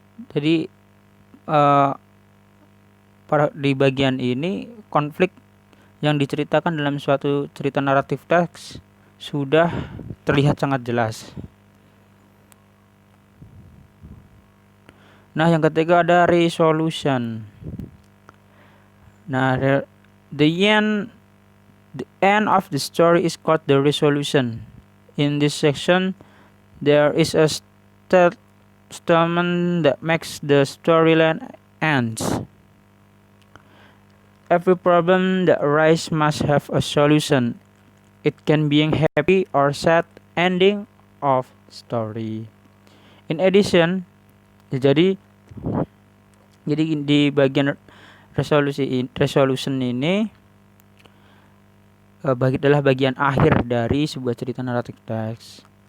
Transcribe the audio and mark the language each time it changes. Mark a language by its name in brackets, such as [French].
[Indonesian] Jadi di bagian ini konflik yang diceritakan dalam suatu cerita naratif teks sudah terlihat sangat jelas. Nah, yang ketiga ada resolution. [English] Nah, the end of the story is called the resolution. In this section, there is a statement that makes the storyline ends. Every problem that arises must have a solution. It can be a happy or sad ending of story. In addition, [Indonesian] jadi di bagian resolution ini adalah bagian akhir dari sebuah cerita naratif teks.